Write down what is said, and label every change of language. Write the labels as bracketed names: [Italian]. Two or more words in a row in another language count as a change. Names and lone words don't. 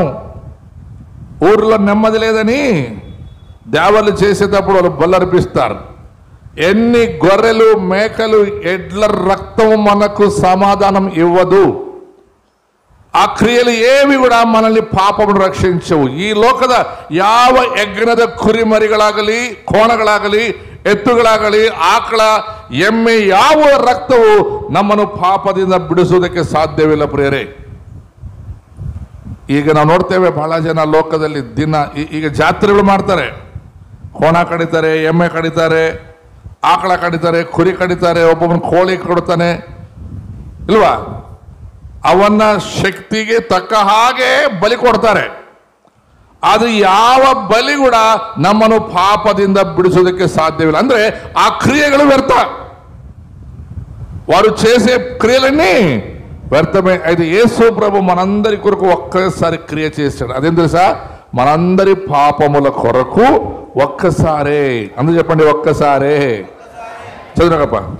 [Telugu] ఊరిలో నెమ్మది లేదని దేవర్లు చేసేటప్పుడు వాళ్ళు బలి అర్పిస్తారు. ఎన్ని గొర్రెలు, మేకలు, ఎడ్ల రక్తం మనకు సమాధానం ఇవ్వదు. ఆ క్రియలు ఏవి కూడా మనల్ని పాపమును ರಕ್ಷಿಸವು. [Kannada] ಈ ಲೋಕದ ಯಾವ ಯಜ್ಞದ ಕುರಿಮರಿಗಳಾಗಲಿ, ಕೋಣಗಳಾಗಲಿ, ಎತ್ತುಗಳಾಗಲಿ, ಆಕಳ, ಎಮ್ಮೆ ಯಾವ ರಕ್ತವು ನಮ್ಮನ್ನು ಪಾಪದಿಂದ ಬಿಡಿಸುವುದಕ್ಕೆ ಸಾಧ್ಯವಿಲ್ಲ ಪ್ರಿಯರೇ. ಈಗ ನಾವು ನೋಡ್ತೇವೆ ಬಹಳ ಜನ ಲೋಕದಲ್ಲಿ ದಿನ ಈಗ ಜಾತ್ರೆಗಳು ಮಾಡ್ತಾರೆ. ಕೋಣ ಕಡಿತಾರೆ, ಎಮ್ಮೆ ಕಡಿತಾರೆ, ಆಕಳ ಕಡಿತಾರೆ, ಕುರಿ ಕಡಿತಾರೆ, ಒಬ್ಬೊಬ್ಬನ ಕೋಳಿ ಕೊಡ್ತಾನೆ ಇಲ್ವಾ? ಅವನ್ನ ಶಕ್ತಿಗೆ ತಕ್ಕ ಹಾಗೆ ಬಲಿ ಕೊಡ್ತಾರೆ. ಅದು ಯಾವ ಬಲಿ ಕೂಡ ನಮ್ಮನ್ನು ಪಾಪದಿಂದ ಬಿಡಿಸೋದಕ್ಕೆ ಸಾಧ್ಯವಿಲ್ಲ. ಅಂದ್ರೆ ಆ ಕ್ರಿಯೆಗಳು [Telugu] వ్యర్థ, వారు చేసే క్రియలన్నీ వ్యర్థమే. అయితే యేసు ప్రభు మనందరి కొరకు ఒక్కసారి క్రియ చేశాడు. అదేం తెలుసా? మనందరి పాపముల కొరకు ఒక్కసారే. అందరూ చెప్పండి, ఒక్కసారే. చదువునప్ప.